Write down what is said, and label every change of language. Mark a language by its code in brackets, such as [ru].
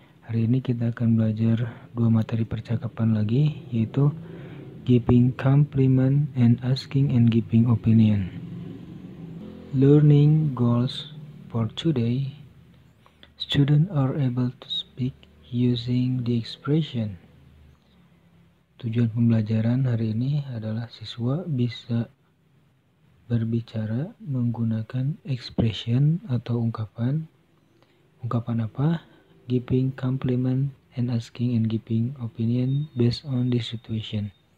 [id] Hari ini kita akan belajar dua materi percakapan lagi, yaitu [en] giving compliment and asking and giving opinion. Learning goals for today. Students are able to speak using the expression. [id] Tujuan pembelajaran hari ini adalah siswa bisa berbicara menggunakan expression atau ungkapan. Ungkapan apa? [en] Giving compliment and asking and giving opinion based on the situation.